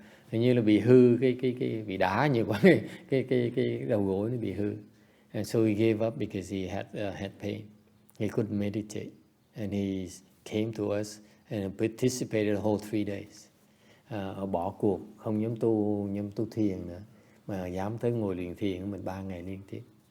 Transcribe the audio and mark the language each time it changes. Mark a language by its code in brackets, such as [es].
[vi] Hình như là bị hư bị đá nhiều quá, cái đầu gối nó bị hư. [en] And so he gave up because he had pain. He couldn't meditate, and he came to us and participated the whole 3 days. [vi] Bỏ cuộc, không dám tu thiền nữa, mà dám tới ngồi luyện thiền của mình 3 ngày liên tiếp.